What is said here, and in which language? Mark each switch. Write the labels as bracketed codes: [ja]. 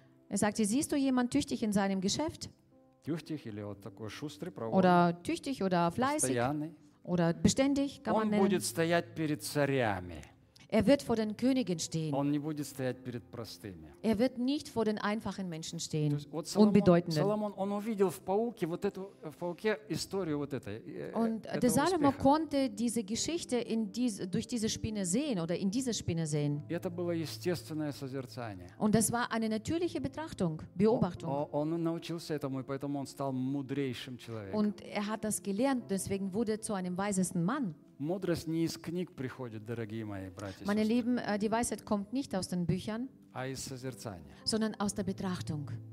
[de] Er sagte, siehst du jemanden tüchtig in seinem Geschäft? Oder tüchtig oder fleißig? Oder beständig, kann man nennen. Er wird vor den Königen stehen. Er wird nicht vor den einfachen Menschen stehen, unbedeutenden. [ru] Salomon, он увидел в пауке вот эту в пауке историю вот этой. [de] Und der Salomo konnte diese Geschichte in diese durch diese Spinne sehen oder in diese Spinne sehen. [ru] Это было естественное созерцание. [de] Und das war eine natürliche Betrachtung, Beobachtung. [ru] Он научился этому, и поэтому он стал мудрейшим человеком. [de] Und er hat das gelernt, deswegen wurde er zu einem weisesten Mann. [ru] Мудрость не из книг приходит, дорогие мои братья и сестры. [de] Meine Lieben, die Weisheit kommt nicht aus den Büchern, [ru] а из созерцания. [de] Sondern aus der Betrachtung.